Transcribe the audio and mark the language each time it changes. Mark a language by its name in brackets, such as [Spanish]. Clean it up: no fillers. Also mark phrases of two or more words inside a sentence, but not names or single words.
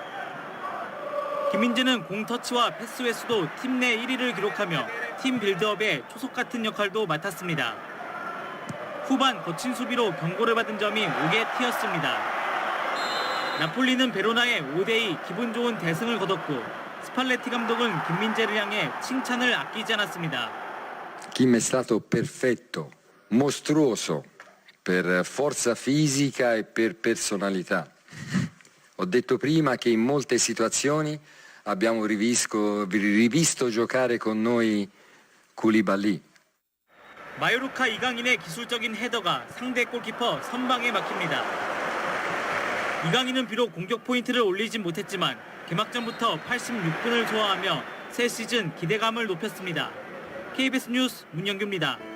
[Korean] 김민재는 공 터치와 패스 횟수도 팀 내 1위를 기록하며 팀 빌드업의 초석 같은 역할도 맡았습니다. 후반 거친 수비로 경고를 받은 점이 옥에 튀었습니다. 나폴리는 베로나의 5대2 기분 좋은 대승을 거뒀고 스팔레티 감독은 김민재를 향해 칭찬을 아끼지 않았습니다. [Italian] Kim è stato perfetto, mostruoso per forza fisica e per personalità. Ho detto prima che in molte situazioni abbiamo rivisto giocare con noi Koulibaly. [Korean] 마요르카 이강인의 기술적인 헤더가 상대 골키퍼 선방에 막힙니다. 이강인은 비록 공격 포인트를 올리진 못했지만 개막전부터 86분을 소화하며 새 시즌 기대감을 높였습니다. KBS 뉴스 문영규입니다.